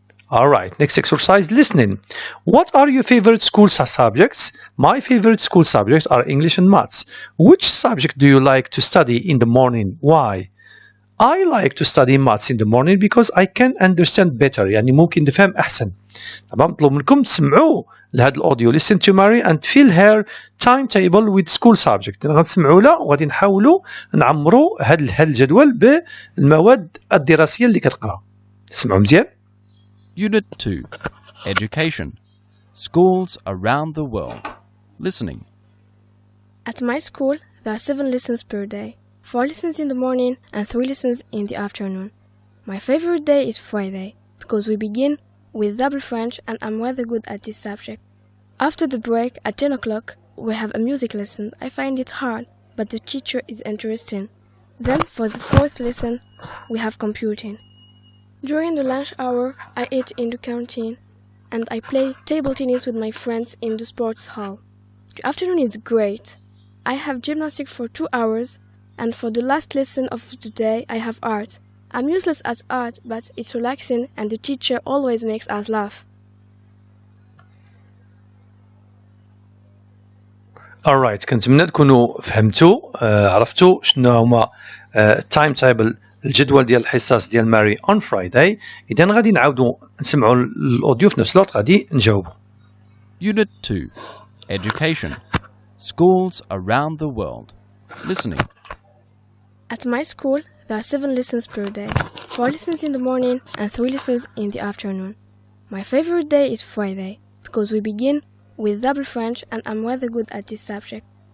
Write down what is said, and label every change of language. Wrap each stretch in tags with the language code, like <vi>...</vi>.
<en>Alright, next exercise, listening. What are your favorite school subjects? My favorite school subjects are English and maths. Which subject do you like to study in the morning? Why? I like to study maths in the morning because I can understand better.</en> <ar>يعني ممكن نفهم أحسن. طبعا مطلوب منكم تسمعوا لهذا الأوديو.</ar> <en>Listen to Mary and fill her timetable with school subject.</en> <ar>غنسمعوا لها وغادي نحاولوا نعمروا هذا الجدول بالمواد الدراسية اللي كتقرا. تسمعوا مزيان؟</ar> <en>Unit 2. Education. Schools around the world. Listening. At my school, there are 7 lessons per day. 4 lessons in the morning and 3 lessons in the afternoon. My favorite day is Friday, because we begin with double French and I'm rather good at this subject. After the break, at 10 o'clock, we have a music lesson. I find it hard, but the teacher is interesting. Then, for the 4th lesson, we have computing. During the lunch hour, I eat in the canteen, and I play table tennis with my friends in the sports hall. The afternoon is great. I have gymnastics for 2 hours, and for the last lesson of the day, I have art. I'm useless at art, but it's relaxing, and the teacher always makes us laugh.</en> <ar>Alright, كنتمنى تكونوا فهمتوا عرفتوا شنو هما التايم تايبل الجدول ديال الحصص ديال ماري</ar> <en>on Friday.</en> <ar>إذا غادي نعاودوا نسمعوا الأوديو في نفس الوقت غادي نجاوبوا.</ar> <en>Unit 2. Education. Schools around the world. Listening. At my school, there are 7 lessons per day. 4 lessons in the morning and 3 lessons in the afternoon. My favorite day is Friday, because we begin with double French and I'm rather good at this subject.</en>